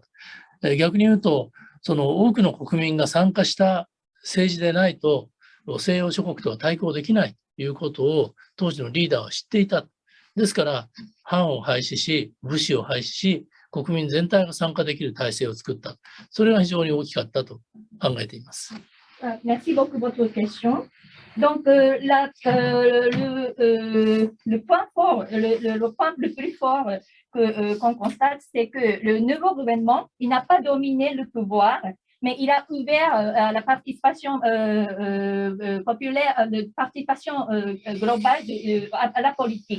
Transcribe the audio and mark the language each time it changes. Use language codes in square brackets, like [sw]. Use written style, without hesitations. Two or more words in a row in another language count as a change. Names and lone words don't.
[ja] 逆に言うと、その多くの国民が参加した政治でないと西洋諸国とは対抗できないということを当時のリーダーは知っていた。ですから藩を廃止し、武士を廃止し、国民全体が参加できる体制を作った。それが非常に大きかったと考えています。 [fr] Merci beaucoup pour votre question. Donc, le point fort, le point le plus fort qu'on constate, c'est que le nouveau gouvernement, il n'a pas dominé le pouvoir, mais il a ouvert à la participation populaire, de participation globale à la politique.